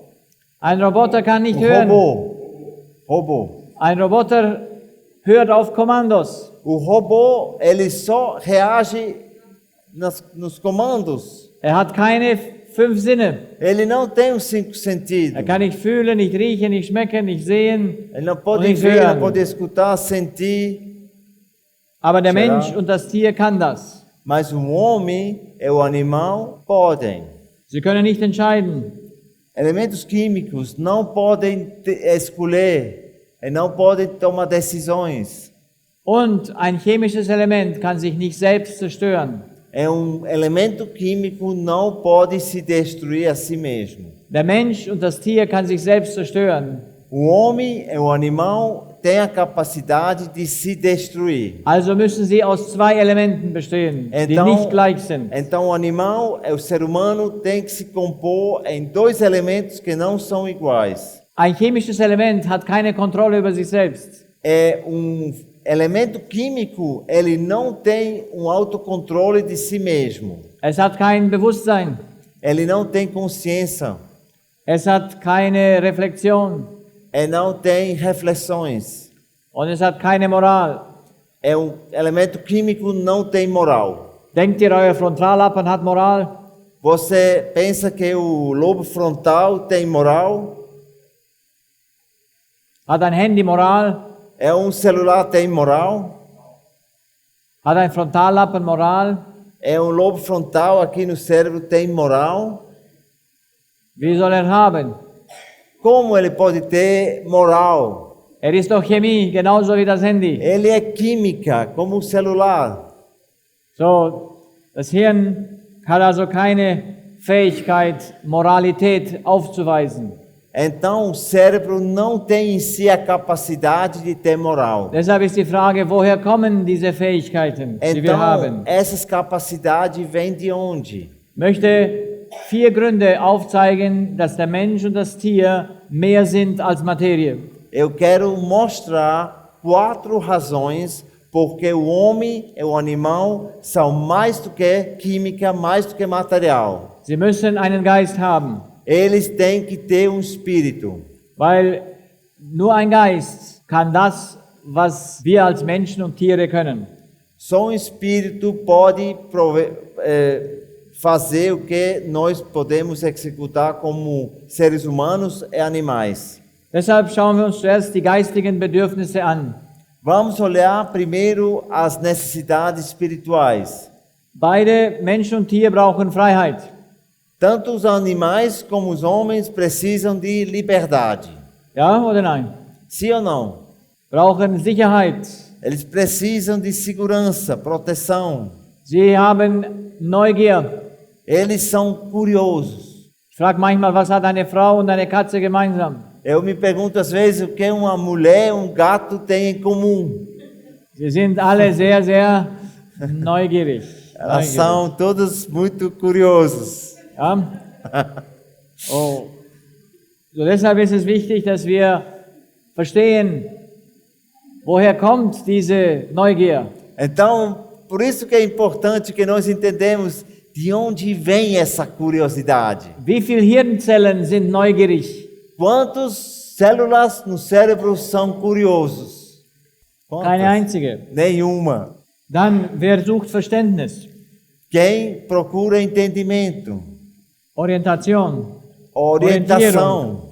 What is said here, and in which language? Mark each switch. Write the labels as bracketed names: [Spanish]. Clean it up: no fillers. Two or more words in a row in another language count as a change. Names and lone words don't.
[German] Ein Roboter kann nicht hören. [Portuguese] Robô. [German] Ein Roboter hört auf Kommandos. [Portuguese] O robô, ele só reage nos comandos. [German] Er hat keine 5 Sinne. [Portuguese] Ele não tem os 5 sentidos. [German] Er kann nicht fühlen, nicht riechen, nicht schmecken, nicht sehen. [Portuguese] Ele não pode [German] Und nicht [Portuguese] ver, [German] hören. [Portuguese] não pode escutar, sentir. [German] Aber der [Portuguese] Será? [German] Mensch und das Tier kann das. [Portuguese] Mas o homem e o animal podem. [German] Sie können nicht entscheiden. [Portuguese] Elementos químicos não podem escolher e não podem tomar decisões. [German] Und ein chemisches Element kann sich nicht selbst zerstören. [Portuguese] Elemento químico não pode se destruir a si mesmo. [German] Der Mensch und das Tier kann sich selbst zerstören. [Portuguese] O homem e o animal têm a capacidade de se destruir. [German] Also müssen sie aus 2 Elementen bestehen, die nicht gleich sind. [Portuguese] Então o animal e o ser humano têm que se compor em 2 elementos que não são iguais. [German] Ein chemisches Element hat keine Kontrolle über sich selbst. [Portuguese] Elemento químico, ele não tem um autocontrole de si mesmo. [German] Es hat kein Bewusstsein. [Portuguese] Ele não tem consciência. [German] Es hat keine Reflexion. [Portuguese] Ele não tem reflexões. [German] Und es hat keine Moral. [Portuguese] Elemento químico não tem moral. [German] Denkt ihr, euer Frontallappen hat Moral? [Portuguese] Você pensa que o lobo frontal tem moral? [German] Hat ein Handy Moral? [Portuguese] Celular tem moral? [German] Hat ein Frontallappen Moral? [Portuguese] Lobo frontal aqui no cérebro tem moral? [German] Wie soll er haben? [Portuguese] Como ele pode ter moral? [German] Er ist doch Chemie, genauso wie das Handy. [Portuguese] Ele é química, como o celular. [German] So, das Hirn hat also keine Fähigkeit, Moralität aufzuweisen. [Portuguese] Então, o cérebro não tem em si a capacidade de ter moral. [German] Deshalb ist die Frage, woher kommen diese Fähigkeiten, die wir [Portuguese] Então, [German] haben? [Portuguese] essas capacidades vêm de onde? [German] Ich möchte 4 Gründe aufzeigen, dass der Mensch und das Tier mehr sind als Materie. [Portuguese] Eu quero mostrar 4 razões porque o homem e o animal são mais do que química, mais do que material. [German] Sie müssen einen Geist haben, [Portuguese] Eles têm que ter um espírito, [German] weil nur ein Geist kann das, was wir als Menschen und Tiere können. [Portuguese] só um espírito pode fazer o que nós podemos executar como seres humanos e animais. [German] Deshalb schauen wir uns zuerst die geistigen Bedürfnisse an. [Portuguese] Vamos olhar primeiro as necessidades espirituais. [German] Beide Mensch und Tier brauchen Freiheit. [Portuguese] Tanto os animais como os homens precisam de liberdade. [German] Ja oder nein? [Portuguese] Sim ou não? [German] Brauchen Sicherheit. [Portuguese] Eles precisam de segurança, proteção. [German] Sie haben Neugier. [Portuguese] Eles são curiosos. [German] Ich frage manchmal, was hat eine Frau und eine Katze gemeinsam? [Portuguese] Eu me pergunto às vezes o que uma mulher e um gato têm em comum. [German] Sie sind alle sehr, sehr neugierig. [Portuguese] Elas são todos muito curiosos. [German] Ja? Oh. So deshalb ist es wichtig, dass wir verstehen, woher kommt diese Neugier. [Portuguese] Então, por isso que é importante que nós entendemos de onde vem essa curiosidade. [German] Wie viele Hirnzellen sind neugierig? [Portuguese] Quantas células no cérebro são curiosos? Quantas? [German] Keine einzige. [Portuguese] Nenhuma. [German] Dann, wer sucht Verständnis? [Portuguese] Quem procura entendimento, [German] Orientation, [Portuguese] orientação,